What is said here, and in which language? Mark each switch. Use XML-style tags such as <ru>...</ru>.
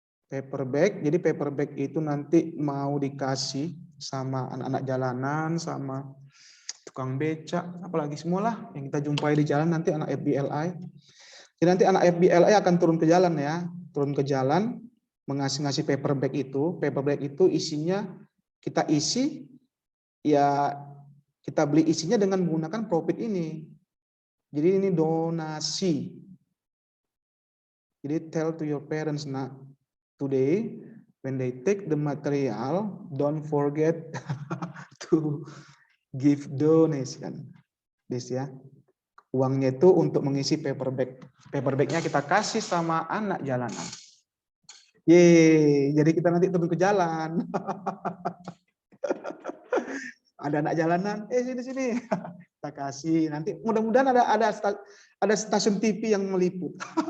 <id>Paper bag, jadi paper bag itu nanti mau dikasih sama anak-anak jalanan, sama tukang becak, apalagi semualah yang kita jumpai di jalan nanti anak FBLI. Jadi nanti anak FBLI akan turun ke jalan ya, turun ke jalan mengasih paper bag itu. Paper bag itu isinya kita isi, ya kita beli isinya dengan menggunakan profit ini. Jadi ini donasi.</id> <en>Jadi tell to your parents, nak, today when they take the material, don't forget to give donation. This ya.</en> <id>Uangnya itu untuk mengisi paper bag. Paper bagnya kita kasih sama anak jalanan. Yeay, jadi kita nanti turun ke jalan. Ada anak jalanan, sini. Kita kasih. Nanti mudah-mudahan ada stasiun TV yang meliput.</id>